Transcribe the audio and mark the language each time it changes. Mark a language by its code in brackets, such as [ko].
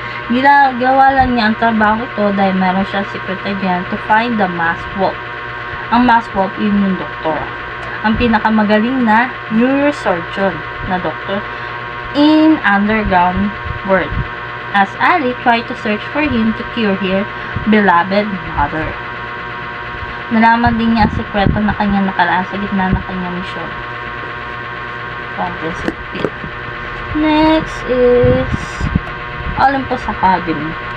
[tl] Ginagawa lang niya ang trabaho ito dahil meron siya [en] secret agent to find the masked wolf. [tl] Ang masked wolf, yun yung doktor. Ang pinakamagaling na neurosurgeon na doktor [en] in underground world. As Ali tried to search for him to cure her beloved mother. [tl] Nalaman din niya ang sekreto na kanyang nakalaan sa gitna ng kanyang misyon. [en] Next is Olympus Academy.